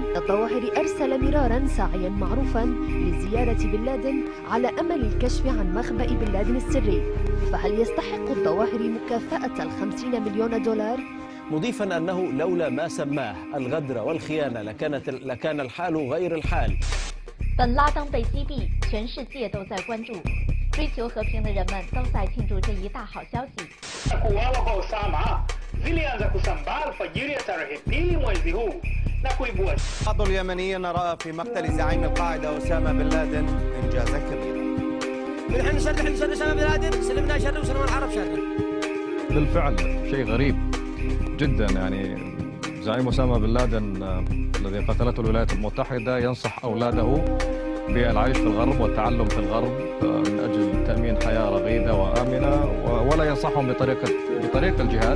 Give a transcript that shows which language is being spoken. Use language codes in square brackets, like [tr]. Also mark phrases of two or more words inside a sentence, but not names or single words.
[ar] الظواهري أرسل مرارا ساعيا معروفا لزيارة بن لادن على أمل الكشف عن مخبأ بن لادن السري. فهل يستحق الظواهري مكافأة 50 مليون دولار؟ مضيفا أنه لولا ما سماه الغدر والخيانة لكان الحال غير الحال. [zh] 本拉登被击毙，全世界都在关注。追求和平的人们都在庆祝这一大好消息。 [ar] بعض اليمنيين رأى في مقتل زعيم القاعدة أسامة بن لادن إنجازا كبيرا. نحن نشر أسامة بن لادن، سلمنا شر وسلم العرب شر. بالفعل شيء غريب جدا، يعني زعيم أسامة بن لادن الذي قتلته الولايات المتحدة ينصح أولاده بالعيش في الغرب والتعلم في الغرب من أجل تأمين حياة رغيدة وآمنة، ولا ينصحهم بطريقة الجهاد.